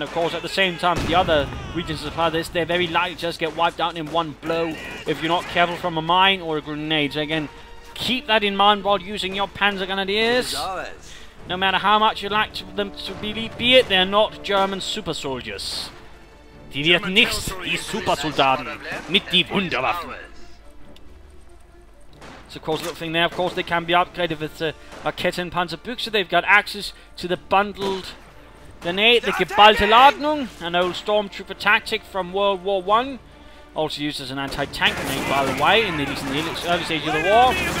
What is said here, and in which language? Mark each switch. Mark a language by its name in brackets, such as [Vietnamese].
[English] And of course, at the same time, the other weaknesses apply this, they're very likely to just get wiped out in one blow if you're not careful from a mine or a grenade. So again, keep that in mind while using your Panzergrenadiers. No matter how much you like them to be it, they're not German super soldiers. [German] Die wird nichts, die Supersoldaten mit die Wunderwaffen. [English] So of course, little thing there, of course, they can be upgraded with the Raketen Panzerbüchse. They've got access to the bundled grenade, the Geballte Ladung, an old stormtrooper tactic from World War I. Also used as an anti-tank grenade, by the way, in the early stage of the war.